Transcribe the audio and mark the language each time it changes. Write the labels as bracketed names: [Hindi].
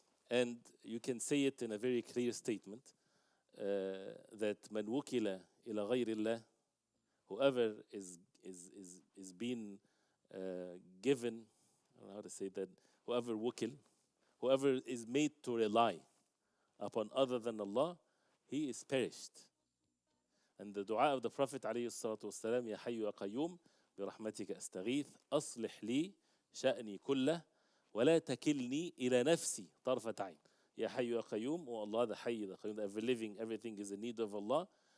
[English] And you can say it in a very clear statement that [Arabic] مَنْ وُكِلَ إِلَى غَيْرِ اللَّهِ, [English] whoever is being given, I don't know how to say that, whoever is made to rely upon other than Allah, he is perished. And the dua of the Prophet [Arabic] عليه الصلاة والسلام, يا حي يا قيوم برحمتك أستغيث أصلح لي شأني كله ولا تكلني إلى نفسي طرفة عين. يا حي يا قيوم, [English] oh Allah, the حي, the قيوم, the ever living, everything is in need of Allah.